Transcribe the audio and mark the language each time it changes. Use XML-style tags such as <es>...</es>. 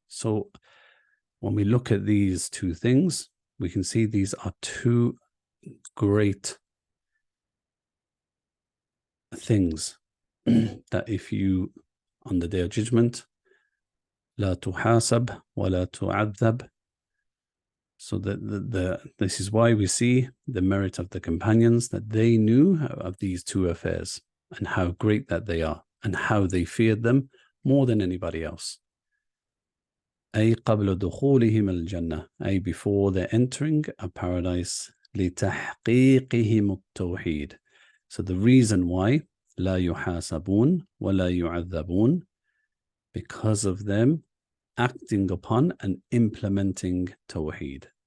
<en>So when we look at these two things, we can see these are two great things that if you, on the Day of Judgment,</en> <ar>لا تحاسب ولا تعذب.</ar> <en>So this is why we see the merit of the companions, that they knew of these two affairs and how great that they are and how they feared them more than anybody else.</en> <ar>أي قبل دخولهم الجنة, أي</ar> <en>before they're entering a paradise,</en> <ar>لتحقيقهم التوحيد.</ar> <en>So the reason why</en> <ar>لا يحاسبون ولا يعذبون,</ar> <en>because of them acting upon and implementing Tawheed.</en>